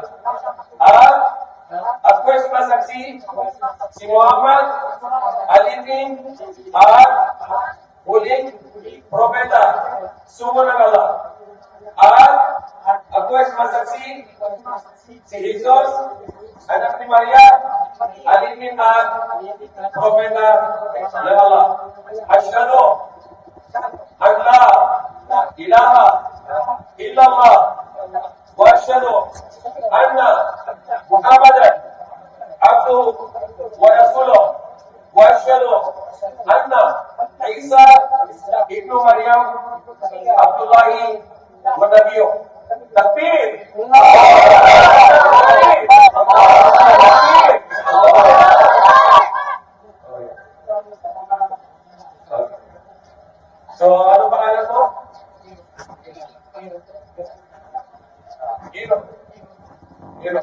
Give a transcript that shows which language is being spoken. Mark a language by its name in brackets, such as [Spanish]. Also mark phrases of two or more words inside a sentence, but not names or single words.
[Filipino] At ako ay sumasaksi, si Muhammad, alipin, at huling propeta, sumo ng Allah. At ako ay sumasaksi, si Jesus, anak ni Maria, alipin at propeta ng Allah. [Arabic] أشهد أن لا إله إلا الله وأشهد أن محمدا عبده ورسوله وأشهد أن عيسى ابن مريم عبد الله ونبيه. Takbir! [Filipino] So, ano pangalan mo? Gino.